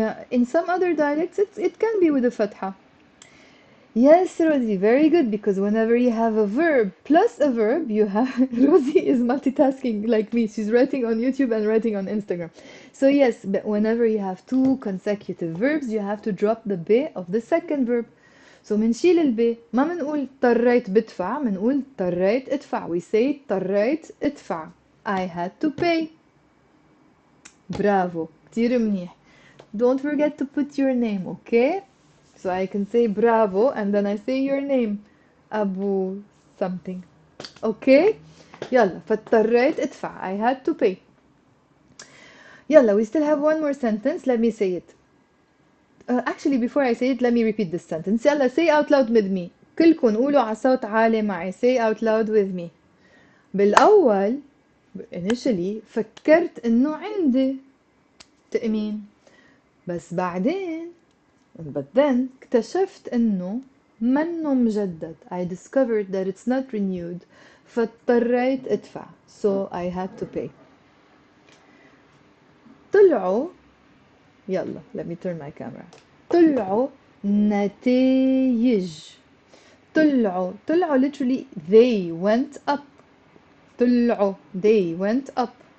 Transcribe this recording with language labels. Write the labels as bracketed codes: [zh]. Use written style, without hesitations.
[en] In some other dialects it can be with a فتحة. Yes, Rosie, very good, because whenever you have a verb plus a verb, you have Rosie is multitasking like me. She's writing on YouTube and writing on Instagram. So yes, but whenever you have two consecutive verbs, you have to drop the ب of the second verb. [ar] So منشيل الب. ما منقول اضطريت بدفع, منقول اضطريت ادفع. [en] We say [ar] اضطريت ادفع. [en] I had to pay. Bravo. [ar] كتير منيح. [en] Don't forget to put your name, okay? So I can say bravo and then I say your name. Abu something. Okay? يلا, [ar] فاضطريت ادفع. [en] I had to pay. يلا, we still have one more sentence. Let me say it. Actually, before I say it, let me repeat this sentence. يلا, say out loud with me. [ar] كلكم قولوا على صوت عالي معي. [en] Say out loud with me. [ar] بالأول initially فكرت إنه عندي تأمين، بس بعدين [en] but then [ar] اكتشفت إنه منه مجدد. [en] I discovered that it's not renewed. [ar] فاضطريت أدفع. [en] So I had to pay. طلعوا يلا let me turn my camera. [ar] طلعوا نتائج. [en] طلعوا literally they went up. طلعوا they went up.